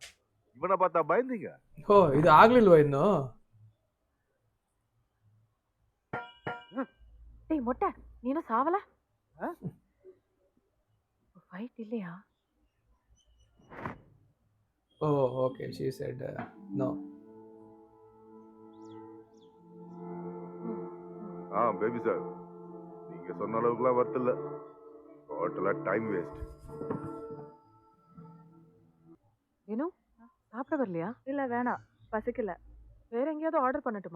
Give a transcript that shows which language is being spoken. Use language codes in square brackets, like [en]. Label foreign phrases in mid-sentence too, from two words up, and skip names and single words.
[ta] இவனை பார்த்தா பயந்தீங்க. [kn] ಓ ಇದು ಆಗ್ಲಿಲ್ವಾ ಇನ್ನು? [ta] டேய் மொட்டை, நீ என்ன சாவல? ஃபைட் இல்லையா? [kn] ಓ ಓಕೆ, [en] she said no. [ta] பேபி சார், நீங்க சொன்ன அளவுக்குலாம் வர்த்து இல்ல. டோட்டலா [en] time waste. [ta] ஏனோ சாப்பிட வரலையா? இல்ல வேணாம், பசிக்கல. வேற எங்கேயாவது ஆர்டர் பண்ணட்டுமா?